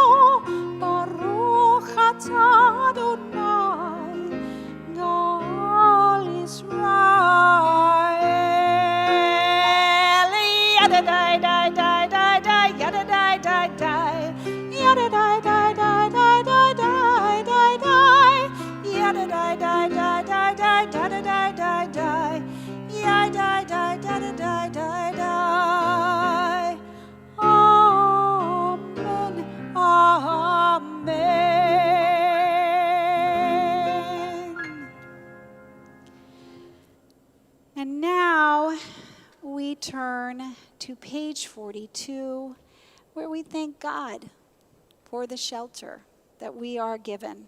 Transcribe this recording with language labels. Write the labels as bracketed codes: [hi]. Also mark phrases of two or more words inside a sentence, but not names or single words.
[he] ברוך אתה אדוני גאל ישראל. ידה די די די די די, ידה די די די, yada die die die die die die die die, yada die die die die die die die die die, yeah die die die die die die. [en] Amen, amen. And now we turn to page 42, where we thank God for the shelter that we are given.